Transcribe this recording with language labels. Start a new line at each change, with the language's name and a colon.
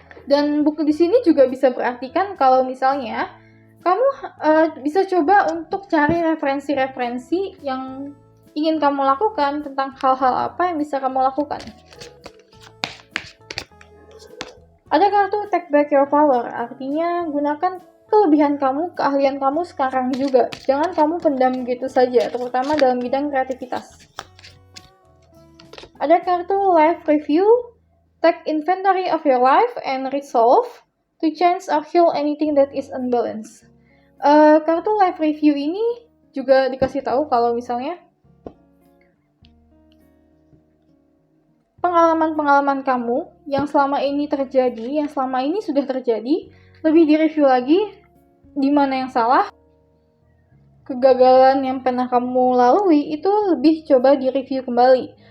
Indonesian: Dan buku di sini juga bisa berartikan kalau misalnya kamu bisa coba untuk cari referensi-referensi yang ingin kamu lakukan tentang hal-hal apa yang bisa kamu lakukan. Ada kartu Take Back Your Power, artinya gunakan kelebihan kamu, keahlian kamu sekarang juga. Jangan kamu pendam gitu saja, terutama dalam bidang kreativitas. Ada kartu
English: Life Review, take inventory of your life and resolve to change or heal anything that is unbalanced.
Indonesian: Kartu Life Review ini juga dikasih tahu kalau misalnya pengalaman-pengalaman kamu yang selama ini terjadi, yang selama ini sudah terjadi, lebih direview lagi di mana yang salah, kegagalan yang pernah kamu lalui itu lebih coba direview kembali.